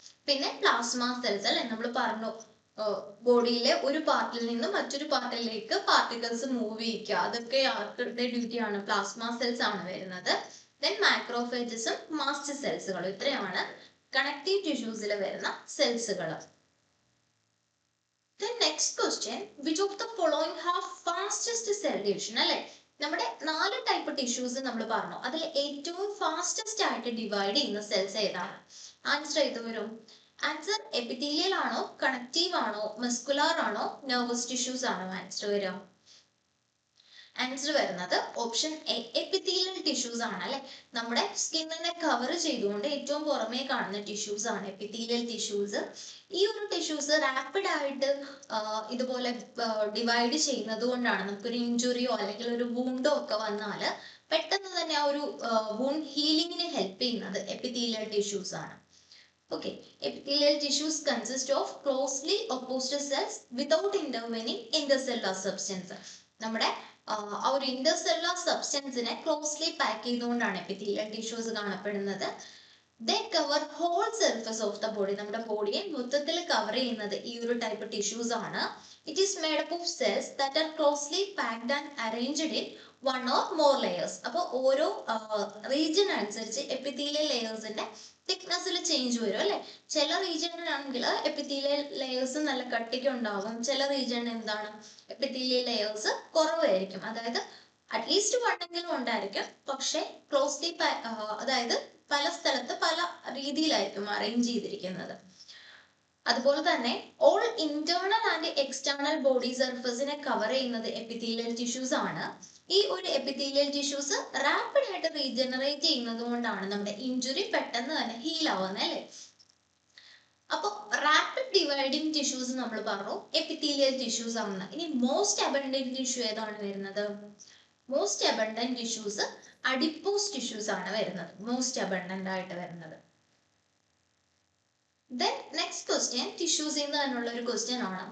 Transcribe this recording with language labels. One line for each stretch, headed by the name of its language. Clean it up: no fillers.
Malayalam: പിന്നെ plasma cells അല്ലെ, നമ്മൾ പറഞ്ഞു ബോഡിയിലെ ഒരു പാർട്ടിൽ നിന്ന് മറ്റൊരു പാർട്ടിലേക്ക് പാർട്ടിക്കിൾസ് മൂവ് ചെയ്യിക്കുക, അതൊക്കെ ആർക്കുടെ ഡ്യൂട്ടിയാണ്? പ്ലാസ്മ സെൽസ് ആണ് വരുന്നത്. Then മാക്രോഫേജസും mast സെൽസുകളും. ഇത്രയാണ് കണക്റ്റീവ് ടിഷ്യൂസിൽ വരുന്ന സെൽസുകൾ.
English: The next question, which of the following have fastest cell division
Malayalam: അല്ലെ. നമ്മുടെ 4 ടൈപ്പ് ടിഷ്യൂസ് നമ്മൾ പറഞ്ഞു, അതിൽ ഏറ്റവും ഫാസ്റ്റസ്റ്റ് ആയിട്ട് ഡിവൈഡ് ചെയ്യുന്ന സെൽസ് ഏതാണ്? ആൻസർ ഏത് വരും? ആൻസർ എപ്പിത്തീലിയൽ ആണോ, കണക്റ്റീവ് ആണോ, മസ്കുലാർ ആണോ, നെർവസ് ടിഷ്യൂസ് ആണോ ആൻസർ വരിക? ആൻസർ വരുന്നത് ഓപ്ഷൻ എ, എപ്പിത്തീലിയൽ ടിഷ്യൂസ് ആണ് അല്ലെ. നമ്മുടെ സ്കിന്നിനെ കവർ ചെയ്തുകൊണ്ട് ഏറ്റവും പുറമേ കാണുന്ന ടിഷ്യൂസ് ആണ് എപ്പിത്തീലിയൽ ടിഷ്യൂസ്. ഈ ഒരു ടിഷ്യൂസ് റാപ്പിഡ് ആയിട്ട് ഇതുപോലെ ഡിവൈഡ് ചെയ്യുന്നത് കൊണ്ടാണ് നമുക്കൊരു ഇഞ്ചുറിയോ അല്ലെങ്കിൽ ഒരു വൂണ്ടോ ഒക്കെ വന്നാൽ പെട്ടെന്ന് തന്നെ ആ ഒരു വൂണ്ട് ഹീലിങ്ങിന് ഹെൽപ്പ് ചെയ്യുന്നത് എപ്പിത്തീലിയൽ ടിഷ്യൂസ് ആണ്.
English: Okay, epithelial tissues consist of closely opposed cells without intervening intercellular substance.
Malayalam: നമ്മുടെ ആ ഒരു ഇന്റർസെല്ലുലാർ സബ്സ്റ്റൻസിനെ ക്ലോസ്ലി പാക്ക് ചെയ്തുകൊണ്ടാണ് എപ്പിത്തീലിയൽ ടിഷ്യൂസ് കാണപ്പെടുന്നത്.
English: They cover whole surface of the body.
Malayalam: നമ്മുടെ ബോഡിയെ മൊത്തത്തിൽ കവർ ചെയ്യുന്നത് ഈ ഒരു ടൈപ്പ് ടിഷ്യൂസ് ആണ്.
English: It is made up of cells that are closely packed and arranged in one or more layers.
Malayalam: അപ്പോൾ ഓരോ റീജിയൻ അനുസരിച്ച് എപ്പിത്തീലിയൽ ലെയേഴ്സിന്റെ തിക്നെസ്സിൽ ചേഞ്ച് വരും അല്ലെ. ചില റീജിയണിലാണെങ്കിൽ എപ്പിത്തീലിയൽ ലെയേഴ്സ് നല്ല കട്ടിക്ക് ഉണ്ടാവും, ചില റീജിയണിൽ എന്താണ് എപ്പിത്തീലിയൽ ലെയേഴ്സ് കുറവായിരിക്കും. അതായത് അറ്റ്ലീസ്റ്റ് വണ്ണെങ്കിലും ഉണ്ടായിരിക്കും, പക്ഷെ ക്ലോസ്ലി അതായത് പല സ്ഥലത്ത് പല രീതിയിലായിരിക്കും അറേഞ്ച് ചെയ്തിരിക്കുന്നത്. അതുപോലെ തന്നെ
English: all internal and external body സർഫസിനെ
Malayalam: cover ചെയ്യുന്നത് എപ്പിത്തീലിയൽ ടിഷ്യൂസ് ആണ്. ഈ ഒരു എപ്പിത്തീലിയൽ ടിഷ്യൂസ് റാപ്പിഡ് ആയിട്ട് റീജനറേറ്റ് ചെയ്യുന്നത് കൊണ്ടാണ് നമ്മുടെ ഇഞ്ചുറി പെട്ടെന്ന് തന്നെ ഹീൽ ആവുന്നത് അല്ലെ. അപ്പൊ റാപ്പിഡ് ഡിവൈഡിങ് ടിഷ്യൂസ് നമ്മൾ പറഞ്ഞു എപ്പിത്തീലിയൽ ടിഷ്യൂസ് ആണ്. ഇനി മോസ്റ്റ് അബണ്ടന്റ് ടിഷ്യൂ ഏതാണ് വരുന്നത്? Most abundant tissues adipose tissues ആണ് വരുന്നത്, മോസ്റ്റ് അബണ്ടന്റ് ആയിട്ട് വരുന്നത്.
English: Then next question, tissues in the another question
Malayalam: ആണ്.